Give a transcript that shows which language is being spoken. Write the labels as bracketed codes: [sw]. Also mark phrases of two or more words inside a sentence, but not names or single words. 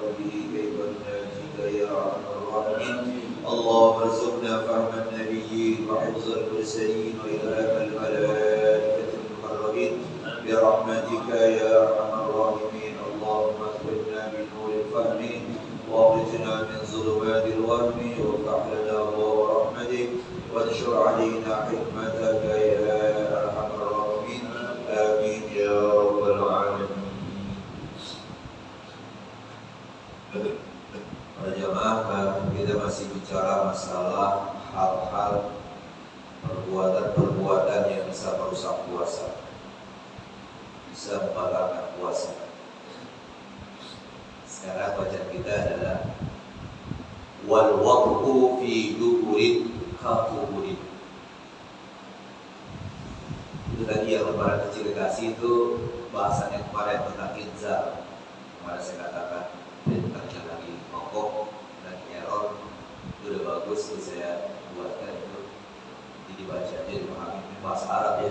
[ar] به كيف نناجيك يا أرحم الراحمين اللهم ارزقنا فهم النبيين وحفظ المرسلين وإلهام الملائكة المقربين برحمتك يا أرحم الراحمين اللهم اكرمنا بنور الفهم واخرجنا من ظلمات الوهم وافتح لنا أبواب رحمتك وانشر علينا حكمتك يا أرحم الراحمين آمين يا رب العالمين. [id] Para jamaah, kita masih bicara masalah hal-hal perbuatan-perbuatan yang bisa merusak puasa, bisa membatalkan puasa. Sekarang bacaan kita adalah [ar] والوقف في دبر كافر. [id] Itu tadi yang lembaran kecil dikasih itu bahasannya kemarin tentang inzal. Kemarin saya katakan tentang lagi mokok dan error itu udah bagus, itu saya buatkan itu dibaca aja, dipahami bahasa Arab ya.